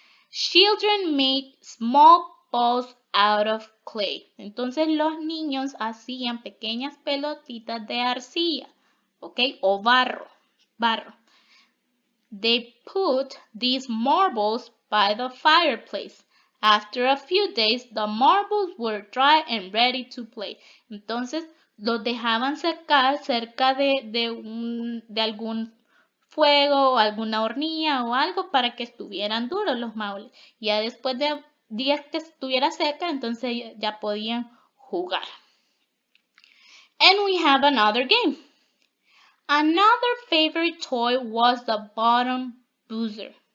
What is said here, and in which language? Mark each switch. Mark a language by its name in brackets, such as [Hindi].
[English] Children made small balls out of clay. [Spanish] Entonces los niños hacían pequeñas pelotitas de arcilla, ¿ok? O barro. [English] They put these marbles by the fireplace. After a few days, the marbles were dry and ready to play. [Spanish] Entonces los dejaban secar cerca de algún fuego o alguna hornilla o algo para que estuvieran duros los maules. Ya después de días que estuviera seca, entonces ya podían jugar. [English] And we have another game. Another favorite toy was the buzzer.